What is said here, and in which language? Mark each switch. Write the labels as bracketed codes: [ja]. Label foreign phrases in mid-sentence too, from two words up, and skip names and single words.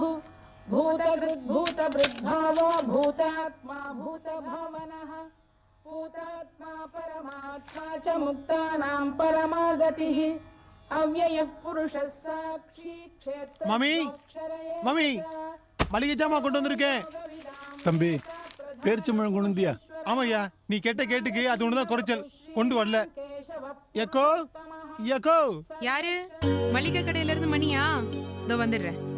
[sa] भूतभृद्भावो भूतात्मा भूतभावनः भूतात्मा परमात्मा च मुक्तानां परमागतिः अव्ययः पुरुषः साक्षी क्षेत्र [ta] மாமி, மாமி, மளிகை ஜாமான் கொண்டு வந்திருக்கேன். தம்பி, பேரிச்சம்பழம் கொண்டு வந்தியா? ஆமாய்யா, நீ கேட்ட கேட்டுக்கு அது ஒண்ணுதான் குறைச்சல். கொண்டு வரல. எக்கோ எக்கோ. யாரு? மளிகை கடையில இருந்து மணியா? இதோ வந்துடுறேன்.